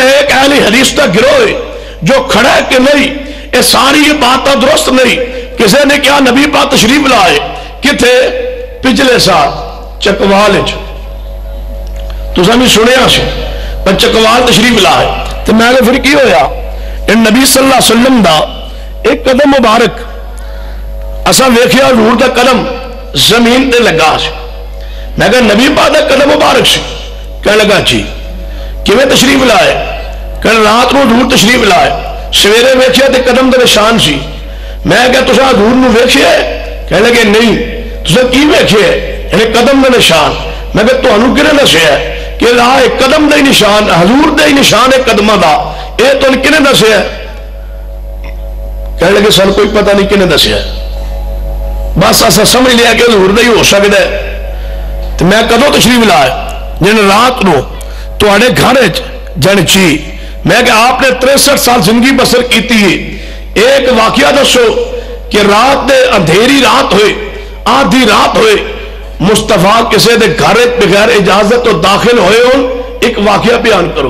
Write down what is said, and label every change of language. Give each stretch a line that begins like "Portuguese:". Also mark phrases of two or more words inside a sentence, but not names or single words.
Urdu: ایک اہل حدیث کا گروہ جو کھڑا ہے کہ نہیں یہ ساری یہ بات درست نہیں کسی نے کیا نبی پاک تشریف لائے
Punjabi: کتھے پچھلے سال چکوال تو سمی سنیا سے پر چکوال تشریف لائے تو میں نے پھر کی ہویا ان نبی صلی اللہ علیہ وسلم دا ایک قدم مبارک اسا ویکھیا حضور دا قدم زمین تے لگا سے میں کہا نبی پاک دا قدم مبارک سے کہنے لگا جی کیویں تشریف لائے کہنے رات نو حضور تشریف لائے سویرے ویکھیا تے قدم دا نشان سی میں کہا تساں حضور نو ویکھیا کہنے لگے نہیں تساں کی ویکھیا یعنی قدم دا نشان میں کہا تانوں کنے دسیا کہ راہ قدم دا نشان حضور دا نشان ہے قدمہ دا اے تو کنے دسیا کہنے لگے سن کوئی پتہ نہیں کنے دسیا بس ایسا سمجھ لیا کہ حضور دا ہی ہو سکتا ہے تو میں کدوں تشریف لائے جن رات نو تواڈے گھر جن چی
Urdu: میں کہ آپ نے 63 سال زندگی بسر کی تھی،
Punjabi: ایک واقعہ دسو کہ رات دے اندھیری رات ہوئے، آدھی رات ہوئے، مصطفیٰ کسے دے گھر بغیر اجازت تو داخل ہوئے ہوں،
Urdu: ایک واقعہ بیان کرو۔